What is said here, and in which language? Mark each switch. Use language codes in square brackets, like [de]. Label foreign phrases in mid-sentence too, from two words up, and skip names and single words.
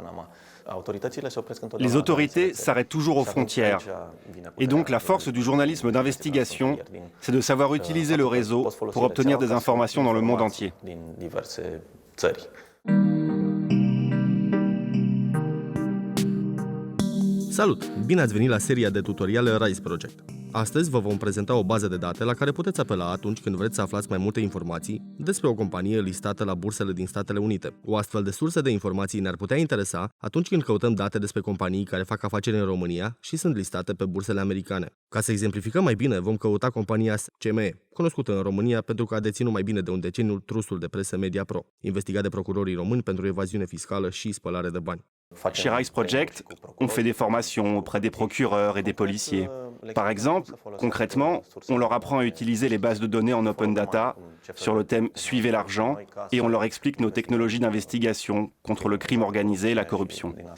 [fr] Les autorités s'arrêtent toujours aux frontières. Et donc la force du journalisme d'investigation, c'est de savoir utiliser le réseau pour obtenir des informations dans le monde entier. [ro] Salut! Bine ați venit la seria de tutoriale Rice Project. Astăzi vă vom prezenta o bază de date la care puteți apela atunci când vreți să aflați mai multe informații despre o companie listată la bursele din Statele Unite. O astfel de sursă de informații ne-ar putea interesa atunci când căutăm date despre companii care fac afaceri în România și sunt listate pe bursele americane. Ca să exemplificăm mai bine, vom căuta compania CME, cunoscută în România pentru că a deținut mai bine de un deceniu trusul de presă Mediapro, investigat de procurorii români pentru evaziune fiscală și spălare de bani. [fr] Chez Rice Project, on fait des formations auprès des procureurs et des policiers. Par exemple, concrètement, on leur apprend à utiliser les bases de données en [en] open data [fr] sur le thème « Suivez l'argent » et on leur explique nos technologies d'investigation contre le crime organisé et la corruption.